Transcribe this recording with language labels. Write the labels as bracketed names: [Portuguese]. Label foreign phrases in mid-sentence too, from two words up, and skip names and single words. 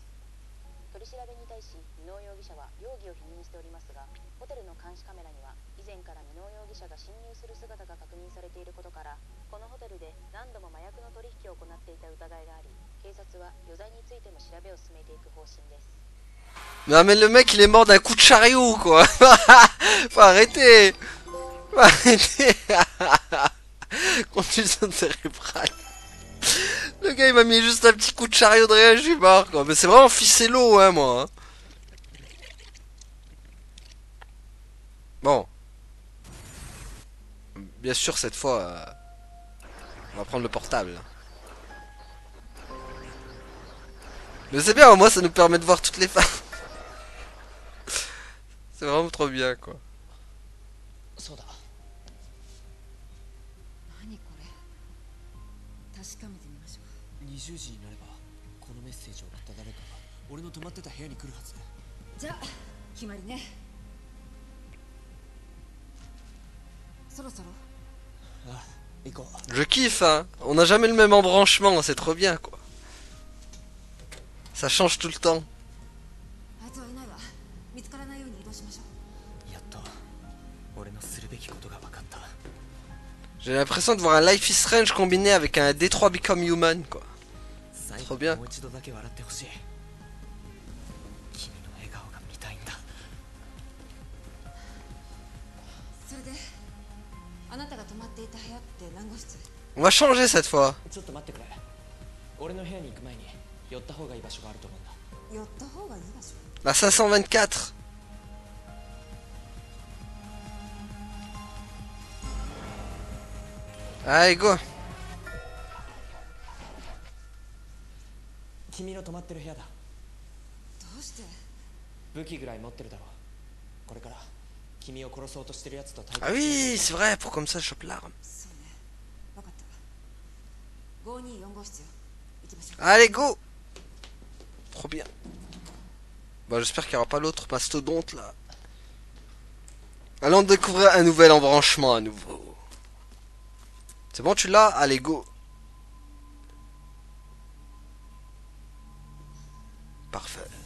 [Japanese] 取り調べに対し箕尾容疑者は容疑を否認しておりますが、ホテルの監視カメラには以前から箕尾容疑者が侵入する姿が確認されていることから、このホテルで何度も麻薬の取引を行っていた疑いがあり、警察は余罪についても調べを進めていく方針です。 [French] Non mais le mec il est mort d'un coup de chariot quoi. Faut arrêter. Faut arrêter. Contusion cérébrale. Le gars il m'a mis juste un petit coup de chariot de rien, je suis mort quoi. Mais c'est vraiment Ficello hein moi. Hein. Bon. Bien sûr cette fois on va prendre le portable. Mais c'est bien, au moins ça nous permet de voir toutes les femmes. C'est vraiment trop bien quoi. [Japanese] そうだ。何これ。確かめてみましょう。 20時になればこのメッセージを送った誰かが俺の泊まってた部屋に来るはず。じゃあ決まりね。そろそろ。ああ、行こう。 [French] Je kiffe hein. On n'a jamais le même embranchement, c'est trop bien quoi. Ça change tout le temps. [Japanese] あいつはいないわ。見つからないように移動しましょう。やっと俺のするべきことが分かった。 [French] J'ai l'impression de voir un Life is Strange combiné avec un D3 Become Human quoi. [Japanese] 最 [French] Trop [Japanese] 後 [French] bien. [Japanese] にもう一度だけ笑ってほしい。君の笑顔が見たいんだ。それであなたが泊まっていた部屋って何号室？ [French] On va changer cette fois. [Japanese] ちょっと待ってくれ。俺の部屋に行く前に寄った方がいい場所があると思うんだ。寄った方がいい場所。 [French] La 524. Allez go. [Japanese] 君の泊まってる部屋だ。どうして？武器ぐらい持ってるだろう。これから君を殺そうとしてるやつと対 [French] Ah [Japanese] 決 [French] oui, c'est vrai, pour comme ça je chope l'arme. [Japanese] そうね。分かった。524号室よ。行きましょう。 [French] Allez go. Trop bien. Bah j'espère qu'il n'y aura pas l'autre mastodonte là. Allons découvrir un nouvel embranchement à nouveau. C'est bon, tu l'as? Allez go. Parfait.